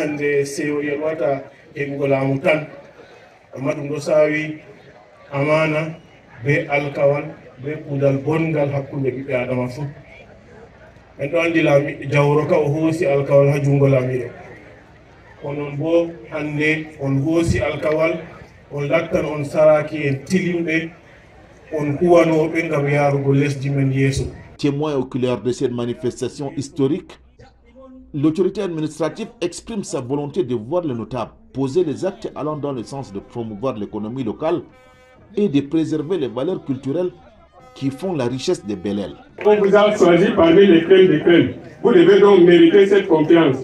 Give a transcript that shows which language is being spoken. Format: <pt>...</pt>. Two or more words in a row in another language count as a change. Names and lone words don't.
<ff>hande sewo yelwata heɓugo laamu tan amma ɗum ɗo saawi amana be alkawal be kuudal bongal hakkunde ɓiɓɓe adama fuu en ɗo andi jawro ka o hoosi alkawal ha jungo laamiɗo onon bo hande on hoosi alkawal on lattan on saraki en tilimɓe on huwanoɓe ngam yaarugo lesdi men yeeso.</ff> <fr>Témoin oculaire de cette manifestation historique, l'autorité administrative exprime sa volonté de voir les notables poser les actes allant dans le sens de promouvoir l'économie locale et de préserver les valeurs culturelles qui font la richesse de Belel. On vous a choisi parmi les crèmes des crèmes. Vous devez donc mériter cette confiance.</fr>